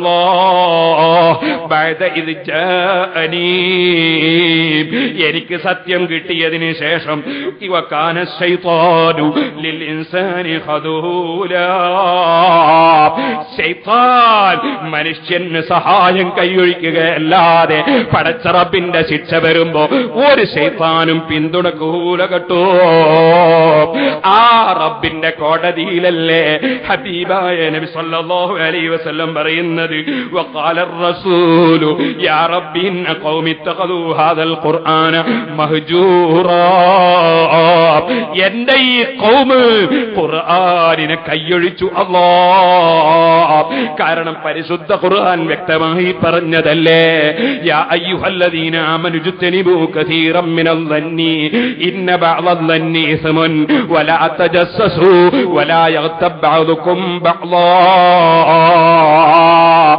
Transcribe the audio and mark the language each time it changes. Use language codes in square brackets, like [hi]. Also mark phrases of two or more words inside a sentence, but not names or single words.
[ar] بعد إذ جاءني, [ml] എനിക്ക് സത്യം കിട്ടിയതിന് ശേഷം, [ar] وكان الشيطان للإنسان خذولا, [ml] ശൈത്താൻ മനുഷ്യന് സഹായം കൈയൊഴിക്കുകയല്ലാതെ പടച്ച റബ്ബിന്റെ ശിക്ഷ വരുമ്പോ ഒരു ശൈത്താനും പിന്തുണക്കൂല കേട്ടോ. ആ റബ്ബിന്റെ കോടതിയിലല്ലേ ഹബീബായ നബി [ar] صلى الله عليه وسلم [ml] പറയുന്നത്, [ar] وقال الرسول يا رب إن قوم اتخذوا هذا القرآن مهجورا. [ml] എന്റെ ഈ ഖൗമ് ഖുർആനിനെ കൈയൊഴിച്ചു അല്ലാഹ്. കാരണം പരിശുദ്ധ ഖുർആൻ വ്യക്തമായി പറഞ്ഞതല്ലേ, [ar] يا أيها الذين آمنوا اجتنبوا كثيرا من الظن إن بعض الظن إثم ولا تجسسوا ولا يغتب بعضكم بعضا.